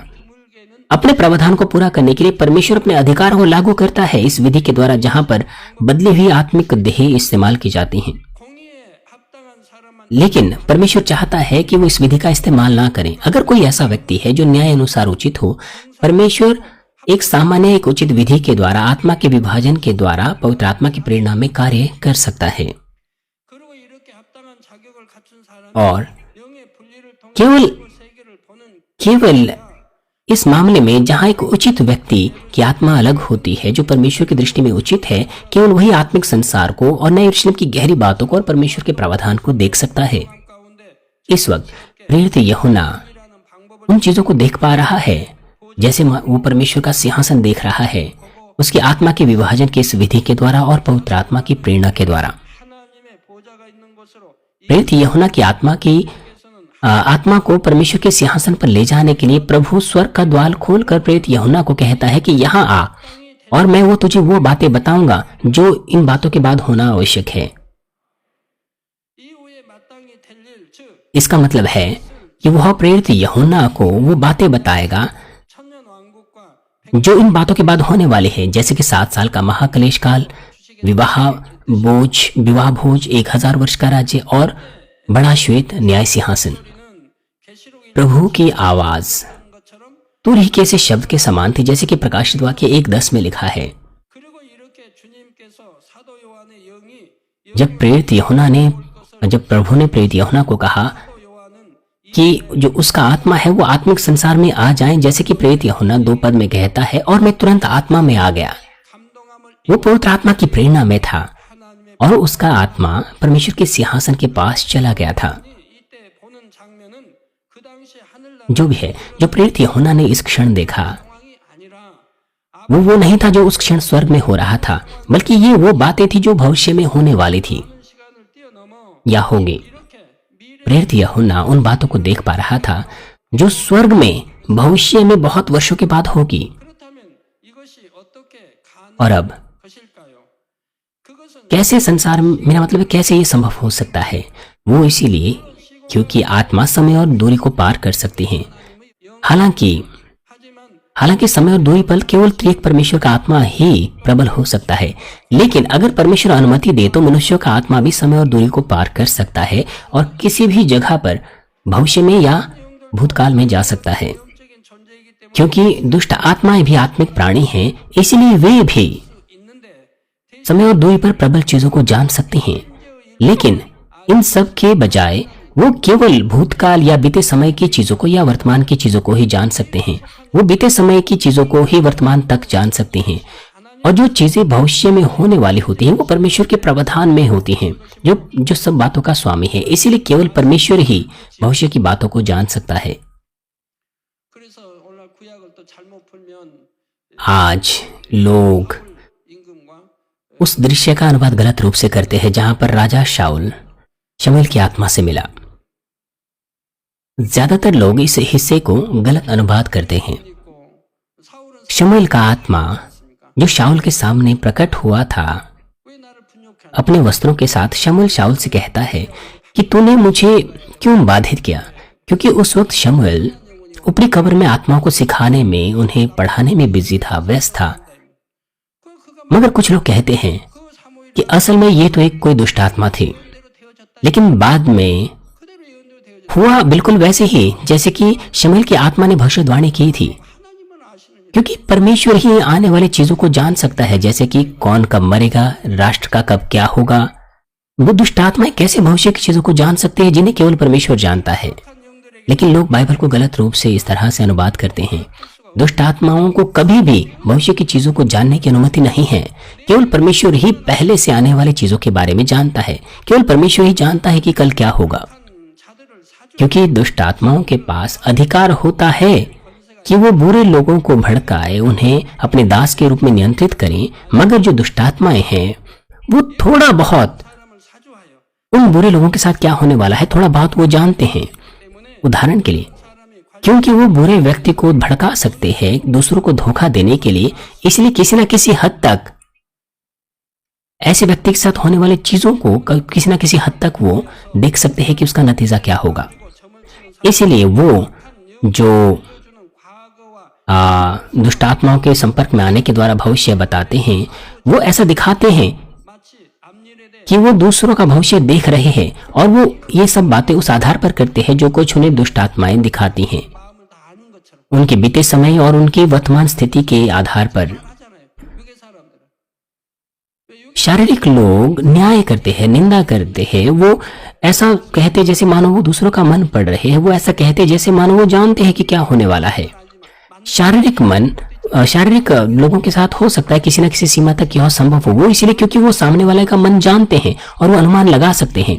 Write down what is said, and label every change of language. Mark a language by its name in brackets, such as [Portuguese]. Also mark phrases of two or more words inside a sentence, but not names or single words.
[Hindi] अपने प्रावधान को पूरा करने के लिए परमेश्वर अपने अधिकार को लागू करता है इस विधि के द्वारा जहां पर बदली हुई आत्मिक देह इस्तेमाल की जाती हैं। लेकिन परमेश्वर चाहता है कि वो इस विधि का इस्तेमाल ना करें। अगर कोई ऐसा व्यक्ति है जो न्याय अनुसार उचित हो, परमेश्वर एक सामान्य एक उचित विधि के द्वारा आत्मा के विभाजन के द्वारा पवित्र आत्मा की प्रेरणा में कार्य कर सकता है। [Korean] 그리고 이렇게 합당한 자격을 갖춘 사람이 [Hindi] और [Korean] 영의 분리를 통해 [Hindi] केवल [Korean] 세계를 보는 [Hindi] केवल इस मामले में जहां एक उचित व्यक्ति की आत्मा अलग होती है, जो परमेश्वर की दृष्टि में उचित है, केवल वही आत्मिक संसार को और नए यरूशलेम की गहरी बातों को और परमेश्वर के प्रावधान को देख सकता है। [Korean] 가운데 [Hindi] इस वक्त प्रेरित यूहन्ना [Korean] 이라는 방법을 [Hindi] उन चीजों को देख पा रहा है जैसे वो परमेश्वर का सिंहासन देख रहा है, उसकी आत्मा के विभाजन की इस विधि के द्वारा और पवित्र आत्मा की प्रेरणा के द्वारा। [Korean] 하나님의 보좌가 있는 곳으로 [Hindi] प्रेरित यूहन्ना की आत्मा को परमेश्वर के सिंहासन पर ले जाने के लिए प्रभु स्वर्ग का द्वार खोलकर प्रेरित यूहन्ना को कहता है कि यहाँ आ और मैं वो तुझे वो बातें बताऊंगा जो इन बातों के बाद होना आवश्यक है। [Korean] 이후에 마땅히 될 일, 즉 [Hindi] इसका मतलब है कि वह प्रेरित यूहन्ना को वो बातें बताएगा [Korean] 천년 왕국과 [Hindi] जो इन बातों के बाद होने वाले हैं, जैसे कि 7 साल का महाक्लेश काल, विवाह भोज, 1000 वर्ष का राज्य और बड़ा श्वेत न्याय सिंहासन। [Korean] 계시록에 [Hindi] प्रभु की आवाज [Korean] 있는 것처럼 [Hindi] तुरही से शब्द के समान थी, जैसे कि प्रकाशित वाक्य 1:10 में लिखा है। [Korean] 그리고 이렇게 주님께서 사도 요한의 영이 [Hindi] जब प्रभु ने प्रेरित यूहन्ना को कहा [Korean] 사도 요한은 [Hindi] कि जो उसका आत्मा है वो आत्मिक संसार में आ जाए, जैसे कि प्रेरित यूहन्ना 2 पद में कहता है, और मैं तुरंत आत्मा में आ गया। [Korean] 감동함을 [Hindi] वो पवित्र आत्मा की प्रेरणा में था [Korean] 하나님의 [Hindi] और उसका आत्मा परमेश्वर के सिंहासन के पास चला गया था। [Korean] 이때 보는 장면은 그 당시 하늘나라 [Hindi] जो भी है, जो प्रेरित यूहन्ना ने इस क्षण देखा, [Korean] 상황이 아니라 [Hindi] वो नहीं था जो उस क्षण स्वर्ग में हो रहा था, बल्कि ये वो बातें थी जो भविष्य में होने वाली थी [Korean] 시간을 뛰어넘어 [Hindi] या होगी। [Korean] 이렇게 미래 [Hindi] प्रेरित यूहन्ना उन बातों को देख पा रहा था जो स्वर्ग में भविष्य में बहुत वर्षों के बाद होगी। [Korean] 그렇다면 이것이 어떻게 [Hindi] और अब [Korean] 것일까요? 그것은 [Hindi] कैसे संसार में, मेरा मतलब है कैसे ये संभव हो सकता है? वो इसीलिए क्योंकि आत्मा समय और दूरी को पार कर सकती है। हालांकि [Korean] 하지만 [Hindi] समय और दूरी पर केवल त्रिएक परमेश्वर का आत्मा ही प्रबल हो सकता है, लेकिन अगर परमेश्वर अनुमति दे तो मनुष्यों का आत्मा भी समय और दूरी को पार कर सकता है और किसी भी जगह पर भविष्य में या भूतकाल में जा सकता है। [Korean] 적인 존재이기 때문에 [Hindi] क्योंकि दुष्ट आत्माएं भी आत्मिक प्राणी हैं, इसलिए वे भी [Korean] 있는데 [Hindi] समय और दूरी पर प्रबल चीजों को जान सकते हैं, लेकिन इन सब के बजाय वो केवल भूतकाल या बीते समय की चीजों को या वर्तमान की चीजों को ही जान सकते हैं। वो बीते समय की चीजों को ही वर्तमान तक जान सकते हैं, और जो चीजें भविष्य में होने वाली होती हैं वो परमेश्वर के प्रावधान में होती हैं, जो सब बातों का स्वामी है। इसीलिए केवल परमेश्वर ही भविष्य की बातों को जान सकता है। [Korean] 그래서 오늘 구약을 또 잘못 풀면 [Hindi] आज लोग [Korean] 임금과 [Hindi] उस दृश्य का अनुवाद गलत रूप से करते हैं जहां पर राजा शाऊल शमूएल की आत्मा से मिला। ज्यादातर लोग इस हिस्से को गलत अनुवाद करते हैं। [Korean] 있고 사울은 [Hindi] शमूएल का आत्मा जो शाऊल के सामने प्रकट हुआ था, [Korean] 왜 나를 분욕해? [Hindi] अपने वस्त्रों के साथ शमूएल शाऊल से कहता है कि तूने मुझे क्यों बाधित किया, क्योंकि उस वक्त शमूएल ऊपरी कब्र में आत्माओं को सिखाने में, उन्हें पढ़ाने में बिजी था, व्यस्त था। [Korean] 그가 [Hindi] मगर कुछ लोग कहते हैं [Korean] 그 사무엘 [Hindi] कि असल में ये तो एक कोई दुष्ट आत्मा थी, [Korean] 그대로 되어졌다. [Hindi] लेकिन बाद में [Korean] 그대로 예언대로 되어졌다. [Hindi] हुआ बिल्कुल वैसे ही जैसे कि शमूएल की आत्मा ने भविष्यवाणी की थी, [Korean] 하나님은 아시는 [Hindi] क्योंकि परमेश्वर ही आने वाली चीजों को जान सकता है, जैसे कि कौन कब मरेगा, राष्ट्र का कब क्या होगा। वो दुष्ट आत्माएं कैसे भविष्य की चीजों को जान सकते हैं जिन्हें केवल परमेश्वर जानता है। [Korean] 영들에게 [Hindi] लेकिन लोग बाइबल को गलत रूप से इस तरह से अनुवाद करते हैं। दुष्ट आत्माओं को कभी भी भविष्य की चीजों को जानने की अनुमति नहीं है। केवल परमेश्वर ही पहले से आने वाली चीजों के बारे में जानता है। केवल परमेश्वर ही जानता है कि कल क्या होगा, [Korean] 자들을 사주 [Hindi] क्योंकि दुष्ट आत्माओं के पास अधिकार होता है कि वो बुरे लोगों को भड़काए, उन्हें अपने दास के रूप में नियंत्रित करें। मगर जो दुष्ट आत्माएं हैं वो थोड़ा बहुत [Korean] 사람을 사주하여 [Hindi] उन बुरे लोगों के साथ क्या होने वाला है थोड़ा बहुत वो जानते हैं। [Korean] 때문에 [Hindi] उदाहरण के लिए, [Korean] 사람이 [Hindi] क्योंकि वो बुरे व्यक्ति को भड़का सकते हैं दूसरों को धोखा देने के लिए, इसलिए किसी न किसी हद तक ऐसे व्यक्ति के साथ होने वाली चीजों को किसी न किसी हद तक वो देख सकते हैं कि उसका नतीजा क्या होगा। इसलिए वो जो [Korean] 주는 과거와 [Hindi] दुष्ट आत्माओं के संपर्क में आने के द्वारा भविष्य बताते हैं, वो ऐसा दिखाते हैं [Korean] 마치 앞일에 대해 [Hindi] कि वो दूसरों का भविष्य देख रहे हैं, और वो ये सब बातें उस आधार पर करते हैं जो कुछ उन्हें दुष्ट आत्माएं दिखाती हैं। [Korean] 마음을 다 아는 것처럼 [Hindi] उनके बीते समय और उनकी वर्तमान स्थिति के आधार पर [Korean] 하잖아요. 육의 사람들은. 왜 육의 [Hindi] शारीरिक लोग न्याय करते हैं, निंदा करते हैं। वो ऐसा कहते जैसे मानो वो दूसरों का मन पढ़ रहे हैं। वो ऐसा कहते जैसे मानो वो जानते हैं कि क्या होने वाला है। शारीरिक लोगों के साथ हो सकता है किसी न किसी सीमा तक यह संभव हो। वो इसलिए क्योंकि वो सामने वाले का मन जानते हैं और वो अनुमान लगा सकते हैं।